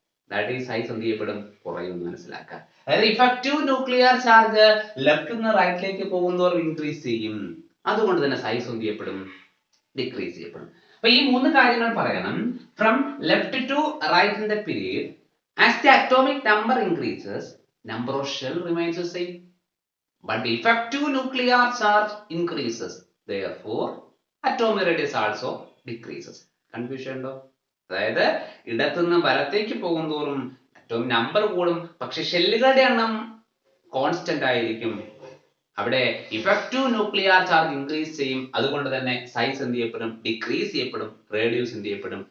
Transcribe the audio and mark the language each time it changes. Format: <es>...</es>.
<en>that is</en> <ml>size എന്ത് ചെയ്യപ്പെടും? കുറയും. മനസ്സിലാക്കുക. അതായത് ഇഫക്റ്റീവ് ന്യൂക്ലിയർ ചാർജ് ലെഫ്റ്റ് നിന്ന് റൈറ്റിലേക്ക് പോകുന്നതോറും ഇൻക്രീസ് ചെയ്യും. അതുകൊണ്ട് തന്നെ സൈസ് എന്ത് ചെയ്യപ്പെടും? ഡിക്രീസ് ചെയ്യപ്പെടും. അപ്പൊ ഈ 3 കാര്യങ്ങൾ പറയണം.</ml> <en>From left to right in the period, as the atomic number increases, number of shell remains the same. but effective nuclear charge increases, therefore atomic radius also decreases.</en> <ml>Confusion ഉണ്ടോ? അതായത് ഇടത്തുനിന്ന് വലത്തേക്ക് പോകും തോറും അറ്റോമിക് നമ്പർ കൂടും, പക്ഷെ ഷെല്ലുകളുടെ എണ്ണം constant ആയിരിക്കും. അവിടെ ഇഫക്റ്റീവ് ന്യൂക്ലിയർ ചാർജ് ഇൻക്രീസ് ചെയ്യും, അതുകൊണ്ട് തന്നെ സൈസ് എന്ത് ചെയ്യപ്പെടും? ഡിക്രീസ് ചെയ്യപ്പെടും. റേഡിയസ് എന്ത് ചെയ്യപ്പെടും?</ml>